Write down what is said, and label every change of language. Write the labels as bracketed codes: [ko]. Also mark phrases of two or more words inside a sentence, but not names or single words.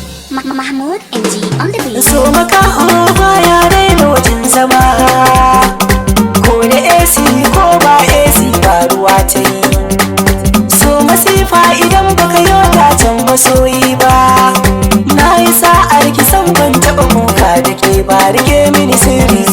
[en] Ma-, Mahmoud M G on the beat. [ha] So makaho baya raina wajen zama. Ko da A C ko ba A C ba ruwa ta yi. So masifa idan baka yi wadatan masoyi ba. Na yi sa'ar ki san ban taɓa kuka da ke ba, rike mini sirri.